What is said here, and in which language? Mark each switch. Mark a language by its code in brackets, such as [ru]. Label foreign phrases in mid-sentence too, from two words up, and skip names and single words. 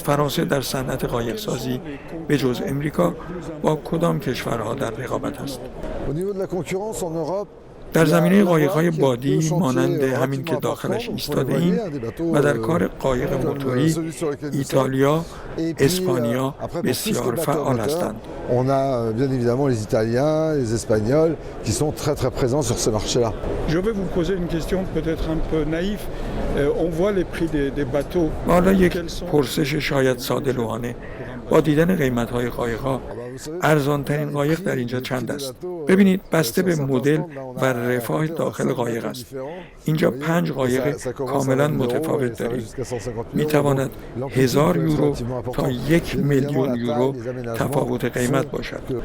[fa] فرانسه در صنعت قایق سازی به جز امریکا با کدام کشورها در رقابت است؟ در زمینه قایق‌های بادی مانند همین که داخلش ایستاده ایم و در کار قایق موتوری ایتالیا، اسپانیا بسیار فعال هستند. [fr] On a bien évidemment les Italiens, les Espagnols qui sont très très présents sur ce marché-là. Je vais vous poser une question peut-être un peu naïve. On voit les prix des bateaux. [fa] حالا یک پرسش شاید ساده لوحانه. با دیدن قیمت‌های قایق‌ها ارزان‌ترین قایق در اینجا چند است؟ ببینید بسته به مدل و رفاه داخل قایق است. اینجا 5 قایق کاملا متفاوت داریم. می‌تواند 1000 یورو تا 1,000,000 یورو تفاوت قیمت باشد.